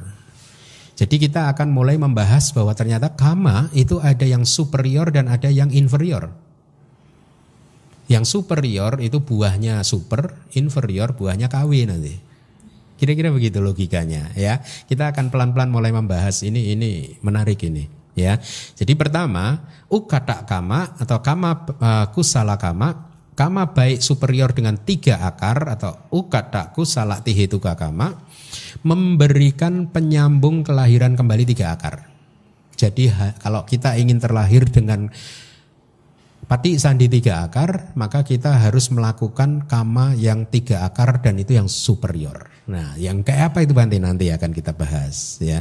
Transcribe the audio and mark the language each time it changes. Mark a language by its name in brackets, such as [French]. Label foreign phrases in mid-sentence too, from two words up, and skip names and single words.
[Indonesian] Jadi kita akan mulai membahas bahwa ternyata kama itu ada yang superior dan ada yang inferior. Yang superior itu buahnya super, inferior buahnya KW nanti. Kira-kira begitu logikanya ya. Kita akan pelan-pelan mulai membahas ini menarik ini ya. Jadi pertama, ukata kama atau kama kusala kama baik superior dengan 3 akar atau [Pali] ukata kusala tihetuka [Indonesian] kama memberikan penyambung kelahiran kembali 3 akar. Jadi kalau kita ingin terlahir dengan pati sandi 3 akar, maka kita harus melakukan kama yang 3 akar dan itu yang superior. Nah, yang kayak apa itu nanti akan kita bahas ya.